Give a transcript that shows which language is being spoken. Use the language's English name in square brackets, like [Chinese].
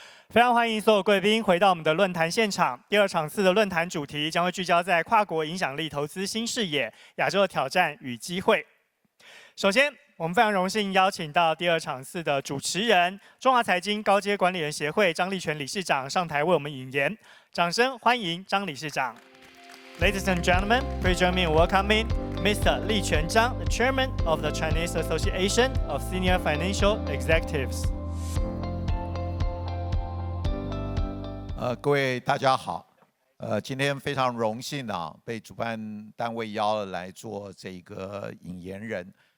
[Chinese] 非常欢迎所有贵宾回到我们的论坛现场。第二场次的论坛主题将会聚焦在跨国影响力投资新视野、亚洲的挑战与机会。首先，我们非常荣幸邀请到第二场次的主持人，中华财经高阶管理人协会张立全理事长上台为我们引言。掌声欢迎张理事长。 [English] Ladies and gentlemen, please join me in welcoming Mr. Li Quan Zhang, the Chairman of the Chinese Association of Senior Financial Executives. [Chinese] 各位大家好，今天非常荣幸啊，被主办单位邀来做这个引言人。